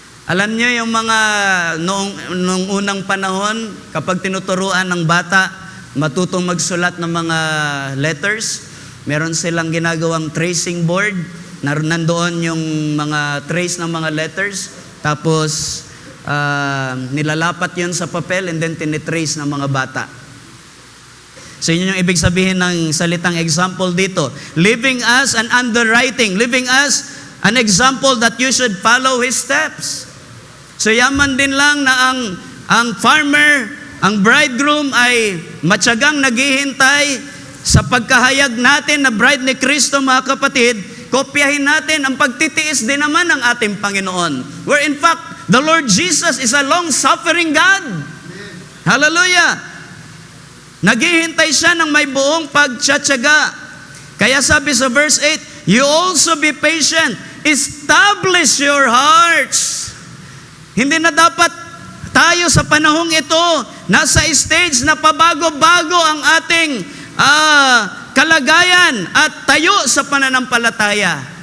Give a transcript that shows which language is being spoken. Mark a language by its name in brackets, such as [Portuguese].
[Filipino] Alam niyo yung mga noong unang panahon, kapag tinuturuan ng bata matutong magsulat ng mga letters, meron silang ginagawang tracing board, nandoon yung mga trace ng mga letters, tapos nilalapat yun sa papel and then tinitrace ng mga bata. So yun yung ibig sabihin ng salitang example dito. [English] Living as an underwriting, living as an example that you should follow His steps. [Filipino] So yaman din lang na ang farmer, ang bridegroom ay matyagang naghihintay sa pagkahayag natin na bride ni Kristo, mga kapatid. Kopyahin natin ang pagtitiis din naman ng ating Panginoon. [English] Where in fact, the Lord Jesus is a long-suffering God. Hallelujah! [Filipino] Naghihintay siya ng may buong pagtsatsaga. Kaya sabi sa verse 8, [English] you also be patient. Establish your hearts. [Filipino] Hindi na dapat tayo sa panahong ito, nasa stage na pabago-bago ang ating kalagayan at tayo sa pananampalataya.